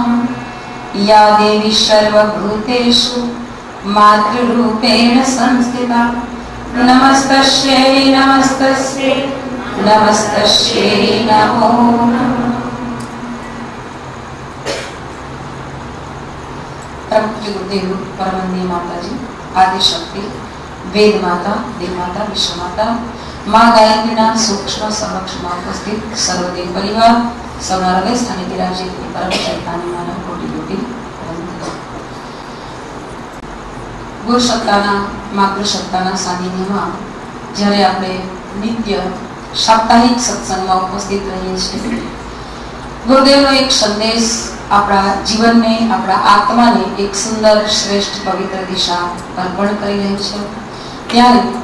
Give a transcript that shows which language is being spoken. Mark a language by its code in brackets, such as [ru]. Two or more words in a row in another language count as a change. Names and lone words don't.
[sa] या देवी सर्वभूतेषु मातृरूपेण संस्थिता नमस्तस्यै नमस्तस्यै नमस्तस्यै नमो नमः। [gu] પરમ ગુરુદેવ પરમવંદનીય માતાજી, આદિ શક્તિ, વેદ માતા, દેવ માતા, વિશ્વ માતા, માઁ ગાયત્રીના સૂક્ષ્મ સમક્ષમા ઉપસ્થિત સર્વદેવ પરિવાર સૌના હૃદય સ્થાને બિરાજે પરમ ચૈતન્ય માનવ કોટી કોટી ગુરુ સત્તાના માતૃ સત્તાના સાનિધ્યમાં જ્યારે આપણે નિત્ય સાપ્તાહિક સત્સંગમાં ઉપસ્થિત રહીએ છીએ, ગુરુદેવનો એક સંદેશ આપણા જીવનને, આપણા આત્માને એક સુંદર, શ્રેષ્ઠ, પવિત્ર દિશા અર્પણ કરી રહી છે, ત્યારે